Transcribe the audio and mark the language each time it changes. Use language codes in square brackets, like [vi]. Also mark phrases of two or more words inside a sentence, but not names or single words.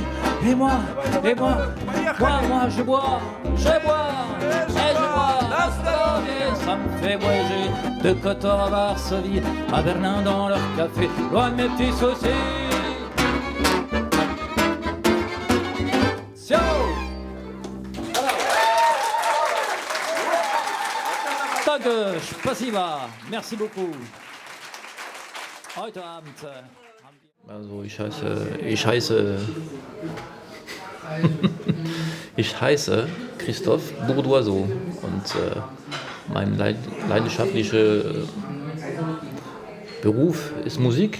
[fr] Et moi, je bois, et je bois la Varsovie, ça me fait voyager de Kotor à Varsovie, à Berlin dans leur café, loin de mes petits soucis. Danke, spasiba, merci beaucoup. [de] Heute Abend. Also ich heiße Christophe Bourdoiseau und mein leidenschaftlicher Beruf ist Musik.